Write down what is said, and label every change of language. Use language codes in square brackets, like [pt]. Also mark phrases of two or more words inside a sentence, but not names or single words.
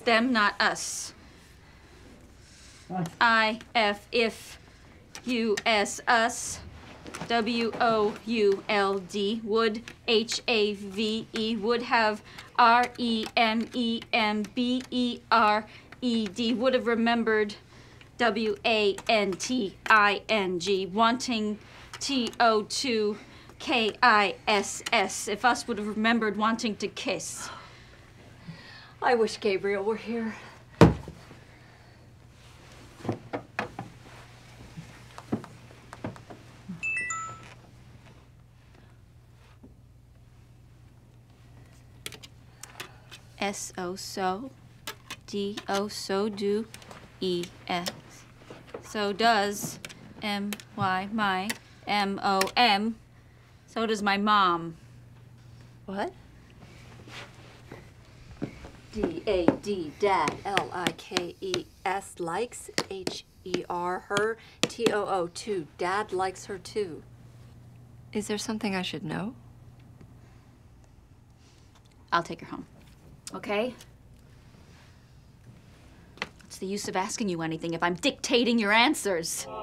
[en] Them, not us. I-F, if, U-S, us. W-O-U-L-D, would. H-A-V-E, would have. R-E-M-E-M-B-E-R-E-D, would have remembered. W-A-N-T-I-N-G, wanting. T-O-2-K-I-S-S, if us would have remembered wanting to kiss. I wish Gabriel were here. S-O, so. D-O, so do. E-S. So does. M-Y, my. M-O-M. So does my mom. What? D-A-D, dad. L-I-K-E-S, likes. H-E-R, her. T-O-O, too. Dad likes her, too. Is there something I should know? I'll take her home. Okay? What's the use of asking you anything if I'm dictating your answers?